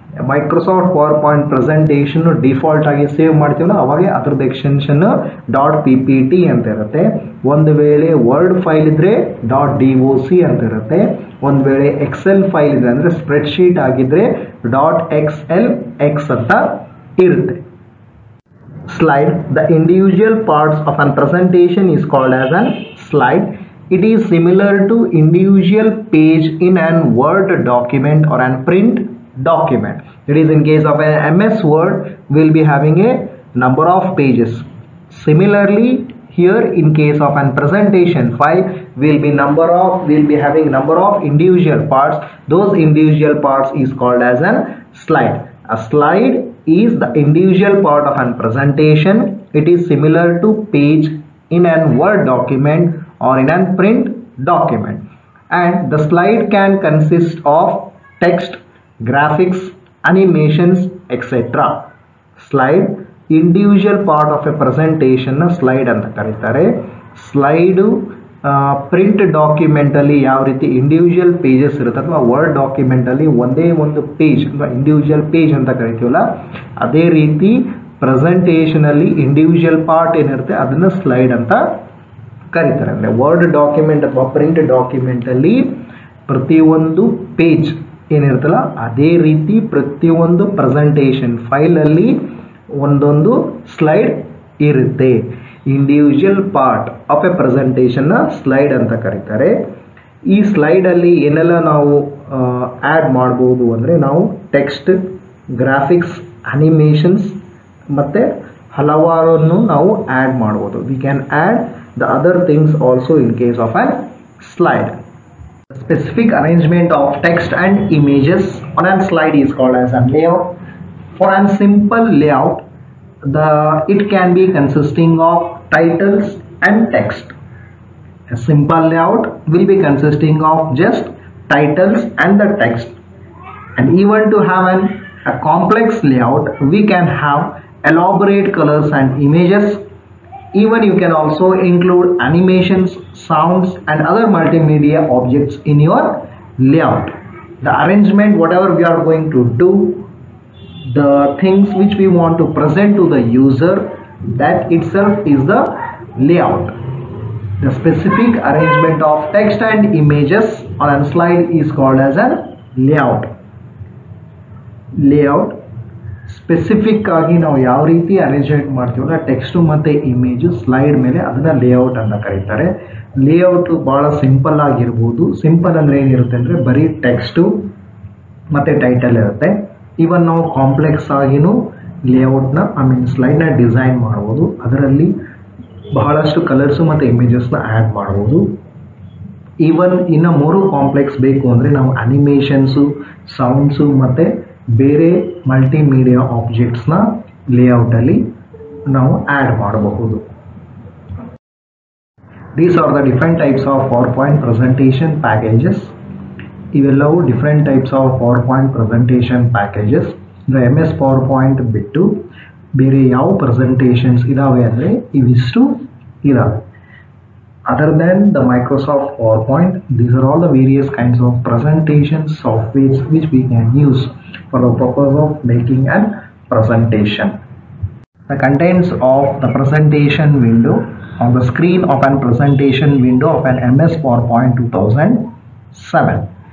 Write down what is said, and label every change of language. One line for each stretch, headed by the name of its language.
Kannada: Microsoft power point presentation default ಆಗಿ save ಮಾಡ್ತೀವಲ್ಲ ಅವಾಗ ಅದ್ರದ್ದು ಎಕ್ಸ್ಟೆನ್ಷನ್ .ppt ಅಂತ ಇರುತ್ತೆ. ಒಂದು ವೇಳೆ ವರ್ಡ್ ಫೈಲ್ ಇದ್ರೆ .doc ಅಂತ ಇರುತ್ತೆ. ಒಂದು ವೇಳೆ ಎಕ್ಸೆಲ್ ಫೈಲ್ ಇದ್ರೆ ಅಂದ್ರೆ ಸ್ಪ್ರೆಡ್ ಶೀಟ್ ಆಗಿದ್ರೆ .xlx ಅಂತ ಇರುತ್ತೆ.
English: Slide. The individual parts of an presentation is called as an slide. It is similar to individual page in an Word document or an print document. It is in case of an MS Word, we'll be having a number of pages. Similarly, here in case of an presentation file, we'll be having number of individual parts. Those individual parts is called as an slide. A slide is the individual part of an presentation. It is similar to page in an Word document or in an print document, and the slide can consist of text, graphics, animations, etc. Slide individual part of a presentation slide
Kannada: ಅಂತ ಕರೀತಾರೆ. Slide print document ಅಲ್ಲಿ ಯಾವ ರೀತಿ individual pages ಇರುತ್ತೆ ಅಥವಾ word document ಅಲ್ಲಿ ಒಂದೇ ಒಂದು ಪೇಜ್ ಅಥವಾ ಇಂಡಿವಿಜುವಲ್ ಪೇಜ್ ಅಂತ ಕರಿತೀವಲ್ಲ, ಅದೇ ರೀತಿ ಪ್ರೆಸೆಂಟೇಷನ್ ಅಲ್ಲಿ ಇಂಡಿವಿಜುವಲ್ ಪಾರ್ಟ್ ಏನಿರುತ್ತೆ ಅದನ್ನ ಸ್ಲೈಡ್ ಅಂತ ಕರೀತಾರೆ. ಅಂದರೆ ವರ್ಡ್ ಡಾಕ್ಯುಮೆಂಟ್ ಅಥವಾ ಪ್ರಿಂಟ್ ಡಾಕ್ಯುಮೆಂಟ್ ಅಲ್ಲಿ ಪ್ರತಿಯೊಂದು ಪೇಜ್ ಏನಿರುತ್ತಲ್ಲ ಅದೇ ರೀತಿ ಪ್ರತಿಯೊಂದು ಪ್ರೆಸೆಂಟೇಷನ್ ಫೈಲ್ ಅಲ್ಲಿ ಒಂದೊಂದು ಸ್ಲೈಡ್ ಇರುತ್ತೆ. Individual part of A presentation slide ಅಂತ ಕರೀತಾರೆ. ಈ ಸ್ಲೈಡ್ ಅಲ್ಲಿ ಏನೆಲ್ಲ ನಾವು ಆ್ಯಡ್ ಮಾಡ್ಬೋದು ಅಂದರೆ ನಾವು ಟೆಕ್ಸ್ಟ್, ಗ್ರಾಫಿಕ್ಸ್, ಅನಿಮೇಷನ್ಸ್ ಮತ್ತು ಹಲವಾರನ್ನು ನಾವು ಆ್ಯಡ್ ಮಾಡ್ಬೋದು.
English: We can add the other things also in case of a slide. The specific arrangement of text and images on a slide is called as a layout. For a simple layout, it can be consisting of titles and text. A simple layout will be consisting of just titles and the text. And even to have a complex layout, we can have elaborate colors and images. Even you can also include animations, sounds and other multimedia objects in your layout. The arrangement, whatever we are going to do, the things which we want to present to the user, that itself is the layout. The specific arrangement of text and images on a slide is called as a layout.
Kannada: Layout specific ಆಗಿ ನಾವು ಯಾವ ರೀತಿ arrangement ಮಾಡ್ತೀವಲ್ಲ text ಮತ್ತು image slide ಮೇಲೆ ಅದನ್ನು layout ಅಂತ ಕರೀತಾರೆ. ಲೇಔಟು ಭಾಳ ಸಿಂಪಲ್ ಆಗಿರ್ಬೋದು. ಸಿಂಪಲ್ ಅಂದರೆ ಏನಿರುತ್ತೆ ಅಂದರೆ ಬರೀ ಟೆಕ್ಸ್ಟು ಮತ್ತು ಟೈಟಲ್ ಇರುತ್ತೆ. ಇವನ್ ನಾವು ಕಾಂಪ್ಲೆಕ್ಸ್ ಆಗಿನೂ ಲೇಔಟ್ನ ಸ್ಲೈಡ್ನ ಡಿಸೈನ್ ಮಾಡ್ಬೋದು. ಅದರಲ್ಲಿ ಬಹಳಷ್ಟು ಕಲರ್ಸು ಮತ್ತು ಇಮೇಜಸ್ನ ಆ್ಯಡ್ ಮಾಡ್ಬೋದು. ಈವನ್ ಇನ್ನು ಮೂರು ಕಾಂಪ್ಲೆಕ್ಸ್ ಬೇಕು ಅಂದರೆ ನಾವು ಅನಿಮೇಷನ್ಸು, ಸೌಂಡ್ಸು ಮತ್ತು ಬೇರೆ ಮಲ್ಟಿಮೀಡಿಯಾ ಆಬ್ಜೆಕ್ಟ್ಸ್ನ ಲೇಔಟಲ್ಲಿ ನಾವು ಆ್ಯಡ್ ಮಾಡಬಹುದು.
English: These are the different types of PowerPoint presentation packages.
Kannada: ಇವೆಲ್ಲವೂ different types of PowerPoint presentation packages. The MS PowerPoint ಬಿಟ್ಟು ಬೇರೆ ಯಾವ ಪ್ರೆಸೆಂಟೇಷನ್ಸ್ ಇದಾವೆ ಅಂದರೆ ಇವಿಷ್ಟು ಇದಾವೆ.
English: Other than the Microsoft PowerPoint, these are all the various kinds of presentation softwares which we can use for the purpose of making a presentation. The contents of the presentation window on the screen of an presentation window of an MS PowerPoint 2007.